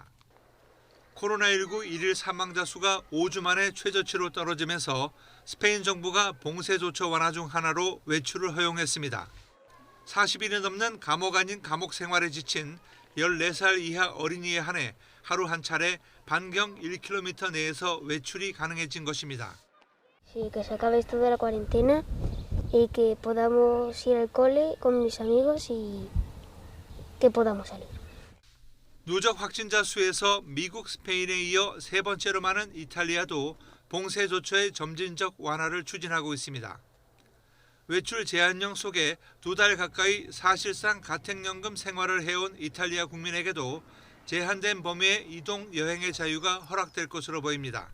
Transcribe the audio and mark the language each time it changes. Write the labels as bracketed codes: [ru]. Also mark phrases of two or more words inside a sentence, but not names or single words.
[ko] 코로나19 일일 사망자 수가 5주 만에 최저치로 떨어지면서 스페인 정부가 봉쇄 조처 완화 중 하나로 외출을 허용했습니다. 40일이 넘는 감옥 아닌 감옥 생활에 지친 14살 이하 어린이에 한해 하루 한 차례 반경 1km 내에서 외출이 가능해진 것입니다. [es] Sí, que se acabe esto de la cuarentena y que podamos ir al cole con mis amigos y que podamos salir. [ko] 누적 확진자 수에서 미국, 스페인에 이어 세 번째로 많은 이탈리아도 봉쇄 조처의 점진적 완화를 추진하고 있습니다. 외출 제한령 속에 2달 가까이 사실상 가택연금 생활을 해온 이탈리아 국민에게도 제한된 범위의 이동 여행의 자유가 허락될 것으로 보입니다.